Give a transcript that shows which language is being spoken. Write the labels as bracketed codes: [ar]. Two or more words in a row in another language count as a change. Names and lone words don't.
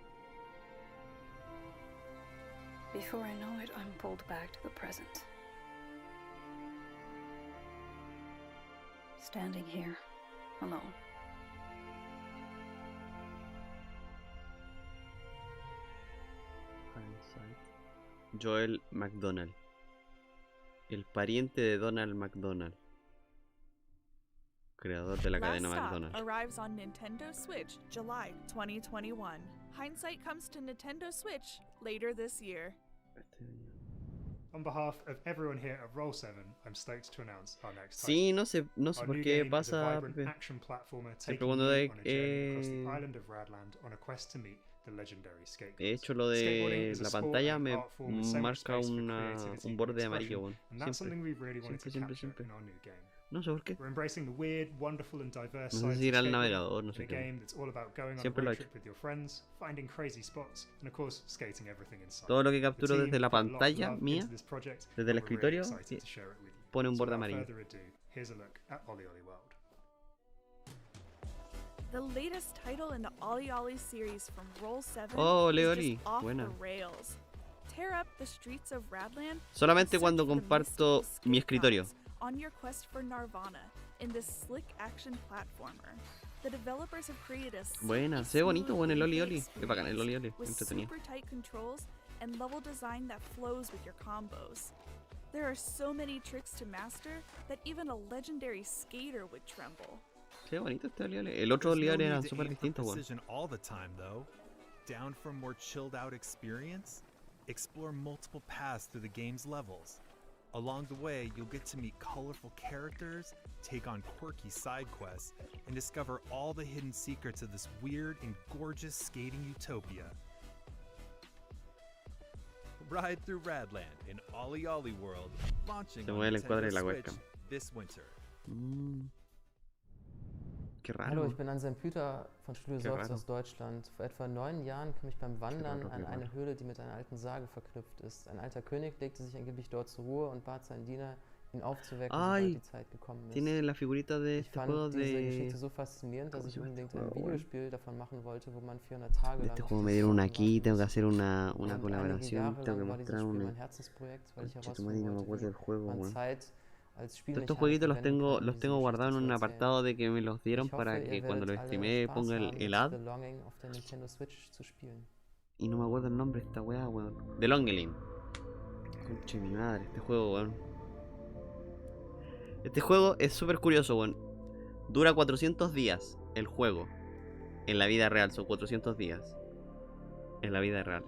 [en] Before I know it, I'm pulled back to the present. Standing here, alone. Joel McDonald, [es] el pariente de Donald McDonald, creador de la cadena [en] Last Stop [es] McDonald's. [en] arrives on Nintendo Switch July 2021. Hindsight comes to Nintendo Switch later this year. On behalf of everyone here at Roll7, I'm stoked to announce our next [es] Sí, no sé [en] Our [es] por [en] new [es] qué [en] game is a [es] pasa. [en] vibrant action platformer [es] Siempre [en] taking [es] cuando [en] you [es] de, [en] on a journey across the island of Radland on a quest to meet the legendary skateboards. [es] he hecho lo [en] Skateboarding [es] de [en] is a [es] la [en] sport [es] pantalla, [en] and [es] me [en] art form with so much [es] marca [en] space for [es] un [en] creativity [es] borde [en] and expression, [es] amarillo, bueno. [en] and that's something we really wanted to [es] Siempre, [en] capture [es] siempre. [en] in our new game. [es] No sé por qué. [en] We're embracing the weird, wonderful and diverse [es] No sé [en] sides [es] si [en] of [es] ir al [en] skateboarding [es] navegador, no [en] in [es] sé [en] a [es] qué. [en] game that's all about going on a [es] Siempre lo [en] road [es] he hecho. [en] trip with your friends, finding crazy spots, and of course, skating everything inside. [es] Todo lo que [en] The [es] capturo [en] team [es] desde la [en] put a lot of [es] pantalla [en] love [es] mía, [en] into this project, [es] desde el [en] and we're really [es] escritorio, [en] excited to share it with you. [es] pone un [en] So [es] borde [en] without [es] amarillo. [en] further ado, here's a look at Ollie Ollie World. The latest title in the Ollie Ollie series from Roll7 [es] Oh, Ollie [en] is [es] Ollie, [en] just off [es] buena. [en] the rails. Tear up the streets of Radland [es] Solamente [en] and [es] cuando [en] search for the [es] comparto [en] mystical [es] mi [en] skate [es] escritorio. [en] gods on your quest for Nirvana in this slick action platformer. The developers have created a [es] Buena, se ve bonito, bueno, el Oli Oli. Es bacán el Oli Oli, [en] with [es] entretenido. [en] super tight controls and level design that flows with your combos. There are so many tricks to master that even a legendary skater would tremble. [es] Se ve bonito este Oli Oli. El otro Oli Oli eran súper distintos, weón. [en] Precision all the time, though. Down for a more chilled out experience, explore multiple paths through the game's levels. Along the way, you'll get to meet colorful characters, take on quirky side quests, and discover all the hidden secrets of this weird and gorgeous skating utopia. Ride through Radland in Ollie Ollie World, launching [es] Se [en] on [es] mueve el encuadre [en] Nintendo [es] de la [en] Switch [es] webcam. [en] this winter. [es] Qué raro. [de] Hallo, ich bin Anselm Püter von Studio [es] Qué [de] Sorgs [es] raro. [de] aus Deutschland. Vor etwa 9 Jahren kam ich beim Wandern [es] raro, [de] an [es] qué [de] eine [es] raro. [de] Höhle, die mit einer alten Sage verknüpft ist. Ein alter König legte sich angeblich dort zur Ruhe und bat seinen Diener, ihn aufzuwecken, sobald [es] Ay, [de] die Zeit gekommen ist. [es] tiene la figurita de [de] Ich [es] este [de] fand [es] juego [de] diese [es] de. [de] Geschichte so faszinierend, dass [es] ¿Cómo [de] ich [es] se llama [de] unbedingt [es] este [de] ein [es] juego, weón? [de] Videospiel davon machen wollte, wo man 400 Tage [es] De [de] lang [es] este [de] auf [es] juego [de] die [es] me dieron [de] Sorgen [es] aquí, [de] warten [es] tengo que [de] muss. [es] hacer una [de] Und einige [es] colaboración, [de] Jahre [es] tengo que [de] lang war dieses [es] mostrar [de] Spiel [es] una. [de] mein Herzensprojekt, weil ich [es] Concha tu madre, no me [de] herausfinden [es] acuerdo del [de] wollte, [es] juego, [de] wie man [es] weón. [de] Zeit als [es] Todos estos [de] Spielmechanik [es] jueguitos los [de] verwenden [es] tengo, [de] kann, um [es] los [de] diese [es] tengo [de] Geschichte [es] guardados en [de] zu [es] un [de] erzählen. [es] apartado de que me los dieron [de] Ich hoffe, [es] para [de] ihr [es] que cuando lo [de] werdet alle [es] streamee [de] Spaß [es] ponga [de] haben, [es] el [de] mit [es] ad. [de] Belonging auf der Nintendo Switch zu spielen. [es] Y no me acuerdo el nombre de esta weá, weón. The Longelin. Conche mi madre, este juego, weón. Este juego es súper curioso, weón. Dura 400 días el juego. En la vida real, son 400 días. En la vida real.